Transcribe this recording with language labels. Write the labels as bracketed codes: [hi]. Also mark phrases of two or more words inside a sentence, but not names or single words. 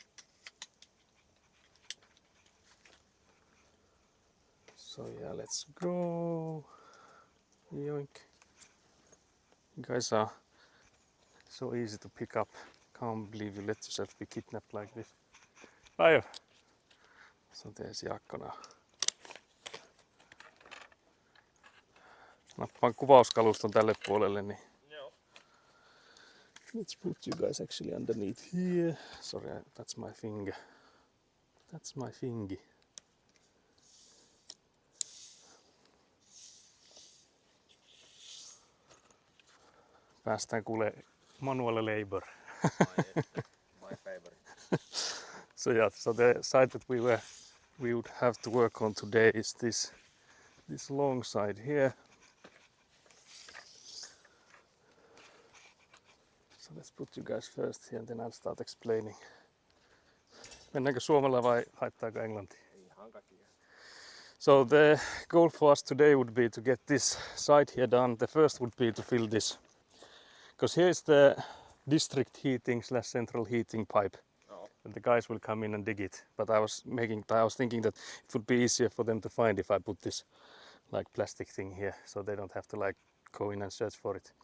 [en] So yeah, let's go. Yoink. You guys are so easy to pick up. Can't believe you let yourself be kidnapped like this. Ayo. So there's Jaakko now. [fi] Nappaan kuvauskaluston tälle puolelle, niin [en] let's put you guys actually underneath here. Sorry, that's my finger. That's my fingy. [fi] Päästään kuule [en] manual labor. My favorite. So yeah, so the side that we would have to work on today is this long side here. So let's put you guys first here and then I'll start explaining. [fi] Mennäänkö suomella vai haittaako englanti? Ei takia? [en] So the goal for us today would be to get this side here done. The first would be to fill this, because here is the district heating / central heating pipe. [fi] Joo. [en] And the guys will come in and dig it. But I was thinking that it would be easier for them to find if I put this like plastic thing here, so they don't have to like go in and search for it.